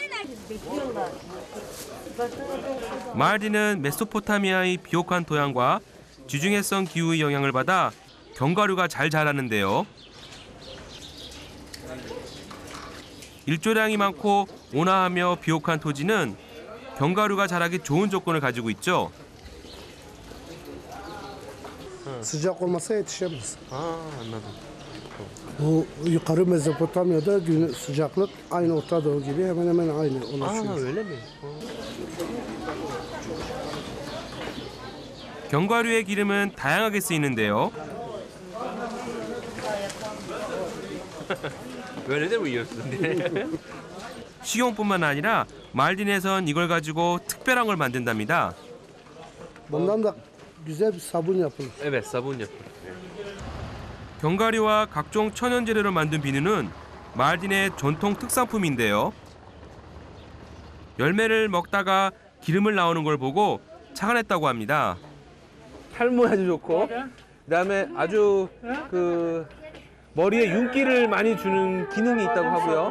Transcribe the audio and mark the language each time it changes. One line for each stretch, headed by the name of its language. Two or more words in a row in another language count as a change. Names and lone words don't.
Korean: 마알딘은 메소포타미아의 비옥한 토양과 지중해성 기후의 영향을 받아 견과류가 잘 자라는데요. 일조량이 많고 온화하며 비옥한 토지는 견과류가 자라기 좋은 조건을 가지고 있죠.
Turkish: Sıcak olmasa yetişemez. anladım. Bu yukarı Mezopotamya'da gün sıcaklık aynı Orta Doğu gibi hemen hemen aynı oluşuyor. öyle mi?
Korean: 견과류의 기름은 다양하게 쓰이는데요.
Turkish: Böyle de mi yiyorsun?
Korean: 식용뿐만 아니라 말딘에선 이걸 가지고 특별한 걸 만든답니다.
Turkish: Bundan da güzel bir sabun yapılır. Evet, sabun yapıyor.
Korean: 견과류와 각종 천연 재료로 만든 비누는 말딘의 전통 특산품인데요. 열매를 먹다가 기름을 나오는 걸 보고 착안했다고 합니다. 탈모에 아주 좋고, 그다음에 아주 그 머리에 윤기를 많이 주는 기능이 있다고 하고요.